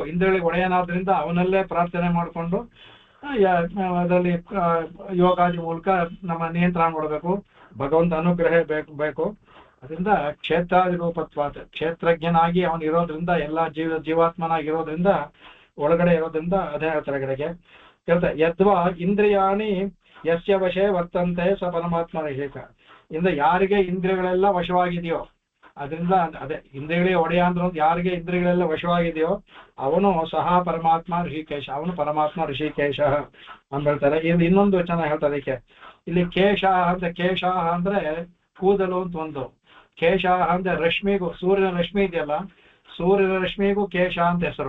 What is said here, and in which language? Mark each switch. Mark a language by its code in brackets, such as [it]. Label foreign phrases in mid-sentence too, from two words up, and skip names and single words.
[kn] ಇಂದ್ರಿಯಗಳಿಗೆ ಒಡೆಯನಾದ್ರಿಂದ ಅವನಲ್ಲೇ ಪ್ರಾರ್ಥನೆ ಮಾಡಿಕೊಂಡು ಅದರಲ್ಲಿ ಯೋಗಾದಿ ಮೂಲಕ ನಮ್ಮ ನಿಯಂತ್ರಣ ಮಾಡಬೇಕು. ಭಗವಂತ ಅನುಗ್ರಹ ಬೇಕು. ಅದರಿಂದ [sa] ಕ್ಷೇತ್ರಾದಿ ರೂಪತ್ವಾತ್, [kn] ಕ್ಷೇತ್ರಜ್ಞನಾಗಿ ಅವನು ಇರೋದ್ರಿಂದ, ಎಲ್ಲ ಜೀವಾತ್ಮನಾಗಿರೋದ್ರಿಂದ, ಒಳಗಡೆ ಇರೋದ್ರಿಂದ ಅದೇ ಹೇಳ್ತಾರೆ ಕಡೆಗೆ. [sa] ಹೇಳ್ತಾರೆ ಯದ್ವಾ ಇಂದ್ರಿಯಾಣಿ ಯಸ್ಯ ವಶೇ ವರ್ತಂತೆ ಸ ಪರಮಾತ್ಮ ಋಷಿಕ. [kn] ಇಂದ ಯಾರಿಗೆ ಇಂದ್ರಿಯಗಳೆಲ್ಲ ವಶವಾಗಿದೆಯೋ, ಅದರಿಂದ ಅದೇ ಇಂದ್ರಿಯಗಳಿಗೆ ಒಡೆಯ ಅಂದ್ರೆ ಯಾರಿಗೆ ಇಂದ್ರಿಯಗಳೆಲ್ಲ ವಶವಾಗಿದೆಯೋ ಅವನು ಸಹ ಪರಮಾತ್ಮ ಋಷಿಕೇಶ, ಅವನು ಪರಮಾತ್ಮ ಋಷಿಕೇಶ ಅಂತ ಹೇಳ್ತಾರೆ. ಇದು ಇನ್ನೊಂದು ಚೆನ್ನಾಗಿ ಹೇಳ್ತಾರೆ ಅದಕ್ಕೆ. ಇಲ್ಲಿ ಕೇಶ ಅಂದ್ರೆ ಕೂದಲು ಅಂತ ಒಂದು, ಕೇಶ ಅಂದ್ರೆ ರಶ್ಮಿಗೂ, ಸೂರ್ಯನ ರಶ್ಮಿ ಇದೆಯಲ್ಲ, ಸೂರ್ಯನ ರಶ್ಮಿಗೂ ಕೇಶ ಅಂತ ಹೆಸರು.